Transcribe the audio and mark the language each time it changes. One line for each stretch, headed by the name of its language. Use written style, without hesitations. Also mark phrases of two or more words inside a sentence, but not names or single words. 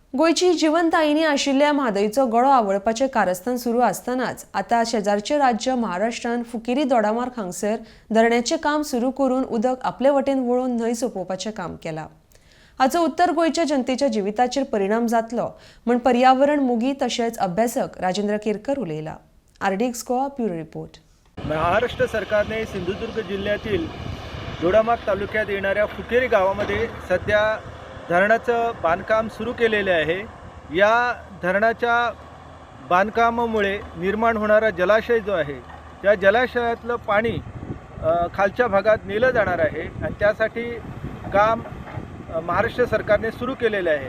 Konkani: गोयची जिवंत आईनी आशिल्ल्या म्हादईचो गळो आवळपाचे कारस्थान सुरू असतानाच आता शेजारचे राज्य महाराष्ट्रान फुकिरी दोडामार्ग हांगसर धरण्याचे काम सुरू करून उदक आपले वटेन वळोवन न्हंय सोंपोवपाचें काम केलां। हाचो उत्तर गोयच्या जनतेच्या जिविताचेर परिणाम जातलो म्हण पर्यावरण मोगी तशेंच अभ्यासक राजेंद्र केरकर उलयला।
English: RDX Goa bureau report.
Marathi: महाराष्ट्र सरकारने सिंधुदुर्ग जिल्ह्यातील दोडामार्ग तालुक्यात येणाऱ्या फुकेरी गावामध्ये सध्या धरणाचं बांधकाम सुरू केलेले आहे। या धरणाच्या बांधकामामुळे निर्माण होणारा जलाशय जो आहे त्या जलाशयातलं पाणी खालच्या भागात नेलं जाणार आहे आणि त्यासाठी काम महाराष्ट्र सरकारने सुरू केलेले आहे।